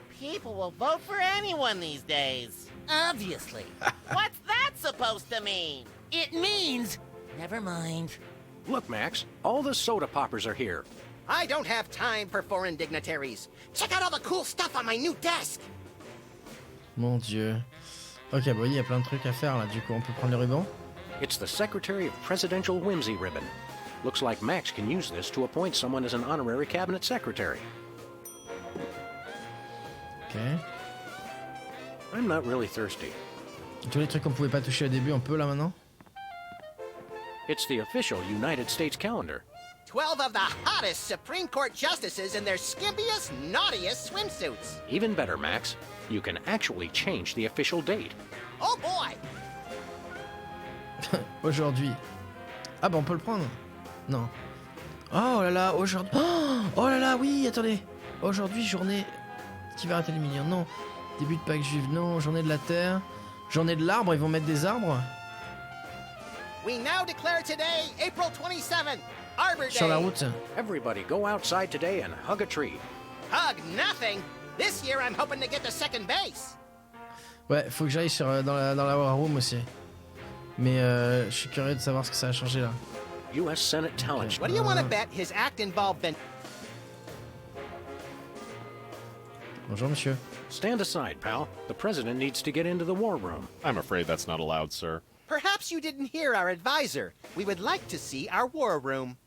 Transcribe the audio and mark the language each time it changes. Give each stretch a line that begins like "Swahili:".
English: People will vote for anyone these days. Obviously. What's that supposed to mean? It means... Never mind. Look, Max, all the soda poppers are here. I don't have time for foreign dignitaries. Check out all the cool stuff on my new desk.
French: Mon Dieu. Ok, bah oui, il y a plein de trucs à faire là. Du coup, on peut prendre le ruban.
English: It's the Secretary of Presidential Whimsy ribbon. Looks like Max can use this to appoint someone as an honorary cabinet secretary. Ok. I'm not really thirsty.
French: Tous les trucs qu'on pouvait pas toucher au début, on peut là maintenant.
English: It's the official United States calendar. 12 of the hottest Supreme Court justices in their skimpiest, naughtiest swimsuits. Even better, Max. You can actually change the official date. Oh boy!
French: Aujourd'hui. Ah bah on peut le prendre. Non. Oh là là, aujourd'hui. Oh là là, oui, attendez. Aujourd'hui, journée qui va arrêter les millions. Non. Début de Pâques juive. Non. Journée de la terre. Journée de l'arbre. Ils vont mettre des arbres.
English: We now declare today, April 27th, Arbor Day.
French: Sur la route.
English: Everybody go outside today and hug a tree. Hug nothing. This year I'm hoping to get to second base.
French: Ouais, faut que j'aille dans la War Room aussi. Mais je suis curieux de savoir ce que ça a changé là.
English: U.S. Senate talent. What do you want to bet his act involved
French: Bonjour, monsieur.
English: Stand aside, pal. The president needs to get into the war room. I'm afraid that's not allowed, sir. Perhaps you didn't hear our advisor. We would like to see our war room.